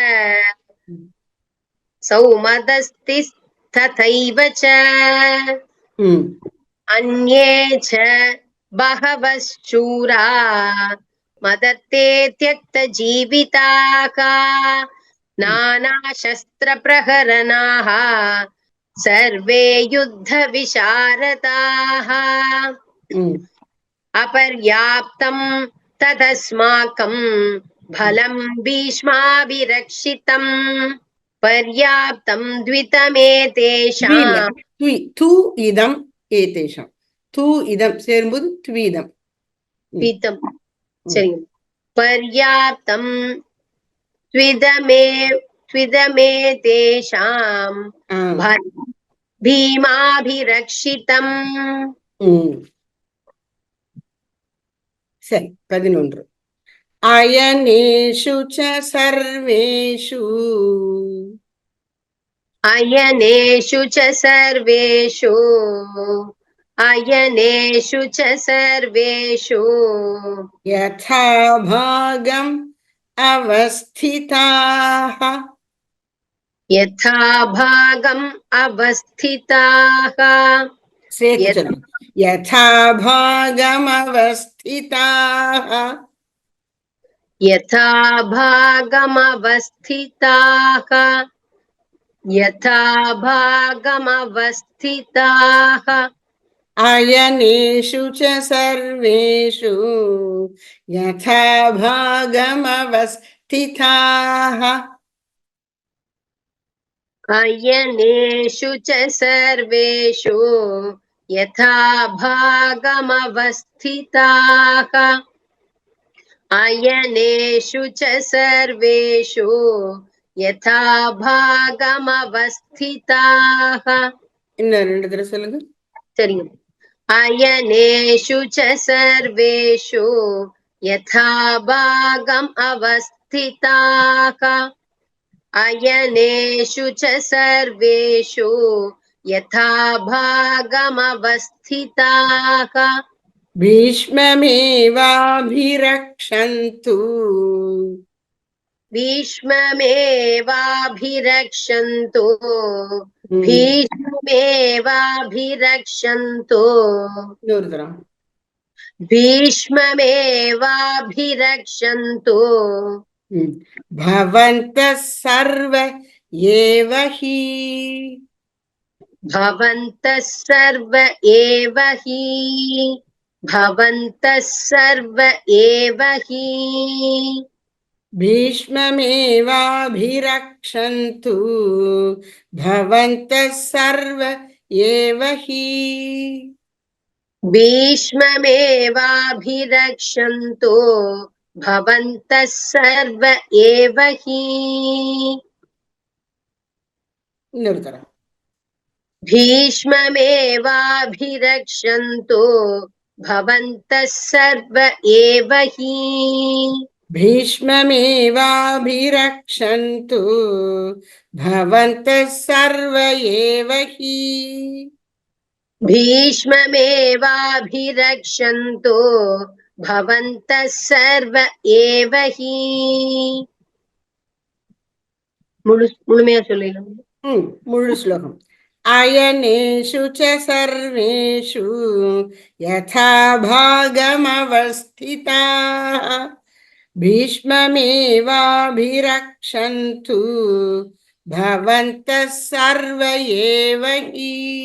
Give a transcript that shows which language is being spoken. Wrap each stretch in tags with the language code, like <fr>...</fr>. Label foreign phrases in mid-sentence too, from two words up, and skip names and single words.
<sa>सौमदस्तिस्तथैव च अन्ये च बहवः शूरा मदत्ते त्यक्तजीविताः नानाशस्त्रप्रहरणाः सर्वे युद्धविशारदाः. ம். अपर्याप्तं तदस्माकं फलं भीष्माभिरक्षितम् पर्याप्तं द्वितमेतेषाम् द्विलम् तु इदम् एतेषाम् तु इदम् சேரும்போது த்வீதம். द्वितं ம். சரிங்க पर्याप्तं द्विदमे द्विदमेतेषां ஆ. फलं भीमाभिरक्षितम्</sa> <ta>ம். சரி 11.</ta> <sa>अयनेषु च सर्वेषु अयनेषु च सर्वेषु अयनेषु च सर्वेषु यथा भागम् अवस्थिताः यथा भागम् अवस्थिताः</sa> <ta>சேர்த்து</ta> <sa>यथा</sa> <ta>சொல்லுங்க.</ta> <sa>यथा भागम् अवस्थिताः यथा भागमवस्थिताः यथा भागमवस्थिताः अयनेषु च सर्वेषु यथा भागमवस्थिताः अयनेषु च सर्वेषु यथा भागमवस्थिताः अयनेषु च सर्वेषु यथा भागमवस्थिताः</sa> <ta>இன்னும் ரெண்டு தடவை சொல்லுங்க.</ta> <sa>சரிங்க अयनेषु च सर्वेषु यथा भागम् अवस्थिताः अयनेषु च सर्वेषु यथा भागमवस्थिताः भीष्ममेवाभिरक्षन्तु भीष्ममेवाभिरक्षन्तु भीष्ममेवाभिरक्षन्तु</sa> <ta>இன்னொரு தரம்.</ta> <sa>भीष्ममेवाभिरक्षन्तु भवन्तः सर्व एव हि भवन्तः सर्व एव हि भवन्तः सर्व एव हि भीष्ममेवाभिरक्षन्तु भवन्तः सर्व एव हि भीष्ममेवाभिरक्षन्तु भवन्तः सर्व एव हि</sa> <ta>இன்னொரு தரம்.</ta> <sa>भीष्ममेवाभिरक्षन्तु भवन्तः सर्व एव हि भीष्ममेवाभिरक्षन्तु भवन्तः सर्व एव हि भीष्ममेवाभिरक्षन्तु भवन्तः सर्व एव हि</sa> <ta>முழுமையா சொல்லிடலாம் முழு ஸ்லோகம்.</ta> <sa>अयनेषु च सर्वेषु यथा भागमवस्थिताः भीष्ममेवाभिरक्षन्तु भवन्तः सर्व एव हि</sa>